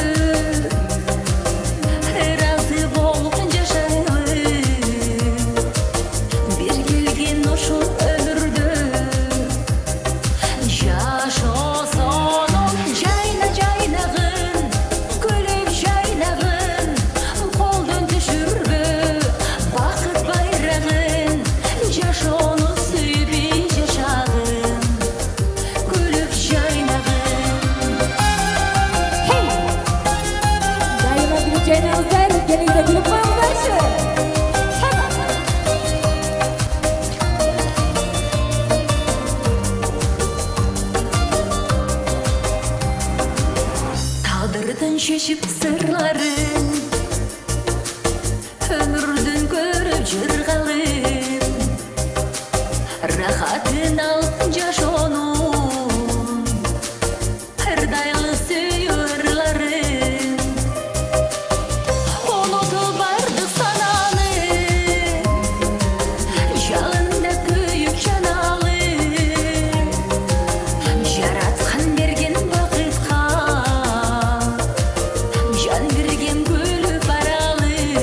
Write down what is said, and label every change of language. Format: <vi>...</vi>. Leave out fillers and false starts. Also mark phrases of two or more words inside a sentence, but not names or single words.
<ky>ыраазы болуп жашайлы, бир келген ушул өмүрдө, жашоосону жайна жайнагын, күлүп жайнагын, колдон түшүрбө бакыт байрагын, жашоону сүйүп жашагын, күлүп жайнагын. Дайыма күлүп жайнаңыздар. Келиңиздер күлүп коюңуздарчы.</ky> <kk>Тағдырдың шешіп сырларын, өмірдің көріп жырғалын,</kk> <ky>рахатын алып жашоонун, ырдайлы сүйүү ырларын, унутуп бардык сананы, жалында күйүп жаналы, жараткан берген бакытка, жан берген күлүп баралы,</ky>